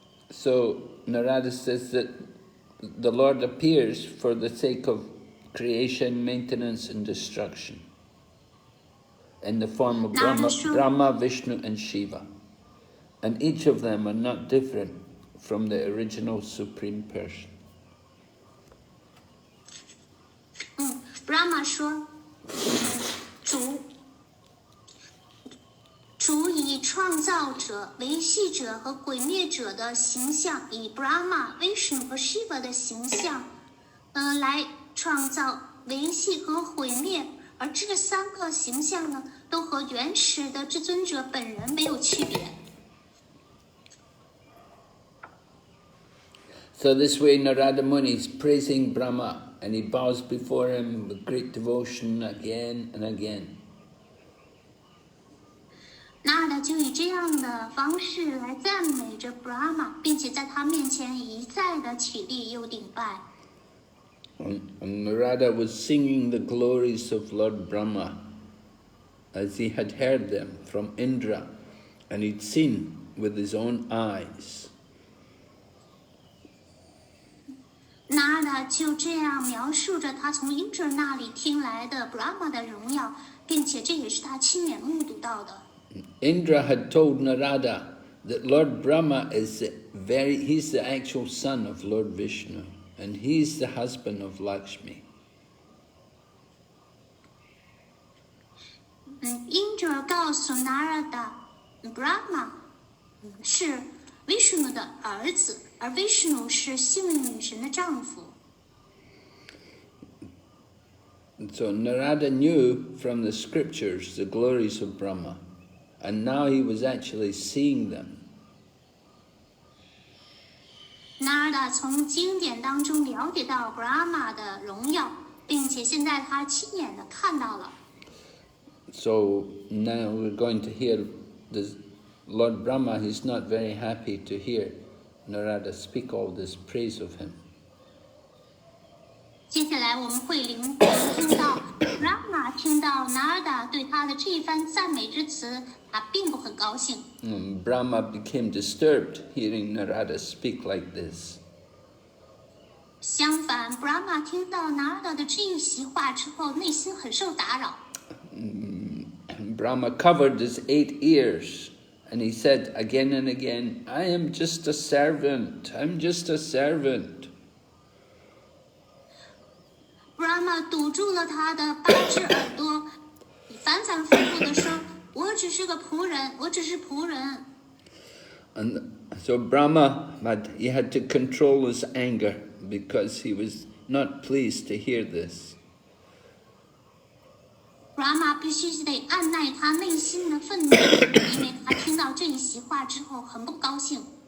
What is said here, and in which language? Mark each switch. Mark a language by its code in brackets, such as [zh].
[en] So Narada says that the Lord appears for the sake of creation, maintenance, and destruction in the form of Brahma, Vishnu, and Shiva. And each of them are not different from the original Supreme Person. [zh] Brahma 说，主以创造者、维系者和毁灭者的形象，以 Brahma、Vishnu 和 Shiva 的形象，来创造维系和毁灭，而这3个形象呢，都和原始的至尊者本人没有区别。 [en] So this way Narada Muni is praising Brahma and he bows before him with great devotion again and again. [zh] 纳达就以这样的方式来赞美着 Brahma， 并且在他面前一再的起立又顶拜。 [en] And Narada was singing the glories of Lord Brahma as he had heard them from Indra and he'd seen with his own eyes. [zh] 纳达就这样描述着他从 Indra 那里听来的 Brahma 的荣耀，并且这也是他亲眼目睹到的。 [en] Indra had told Narada that Lord Brahma is he's the actual son of Lord Vishnu and he's the husband of Lakshmi. [zh] Indra 告诉 Narada Brahma 是 Vishnu 的儿子，而 Vishnu 是幸运女神的丈夫。 [en] So Narada knew from the scriptures the glories of Brahma, and now he was actually seeing them. [zh] Narada 从经典当中了解到 Brahma 的荣耀，并且现在他亲眼的看到了。 [en] So now we're going to hear this Lord Brahma. He's not very happy to hear Narada speak all this praise of him. [zh] 接下来我们会听到 Brahma 听到 Narada 对他的这一番赞美之词，他并不很高兴。 [en] Brahma became disturbed hearing Narada speak like this. [zh] 相反 ，Brahma 听到 Narada 的这一席话之后，内心很受打扰。 [en] Brahma covered his 8 ears and he said again and again, I am just a servant, I'm just a servant. [zh] Brahma 堵住了他的8只耳朵，反反复复地说：“我只是个仆人，我只是仆人。” [en] And so Brahma he had to control his anger because he was not pleased to hear this. [zh] Brahma 必须得按耐他内心的愤怒，因为他听到这一席话之后很不高兴。